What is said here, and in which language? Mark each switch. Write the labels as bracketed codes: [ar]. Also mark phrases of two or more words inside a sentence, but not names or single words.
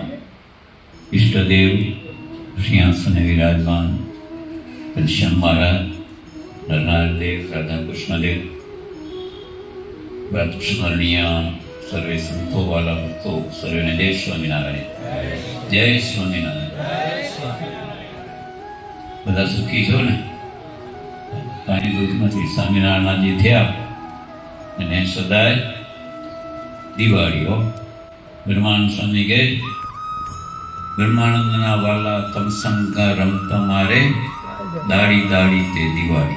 [gu] ઇષ્ટદેવ સિંહાસને વિરાજમાન ઘનશ્યામ મહારાજ, નરનારાયણ દેવ, રાધા કૃષ્ણ દેવ, વ્રત સ્મરણીય સર્વે સંતો વાલા ભક્તો સર્વે જય સ્વામીનારાયણ, જય સ્વામીનારાયણ। બધા સુખી છો ને? કાંઈ દુઃખ નથી. સ્વામિનારાયણજી થયા અને સદાય દિવાળીઓ. બ્રહ્માનંદ સ્વામી કહે, બ્રહ્માનંદના વાલા તમસંગ રમતા મારે દાડી દાડી તે દિવાળી.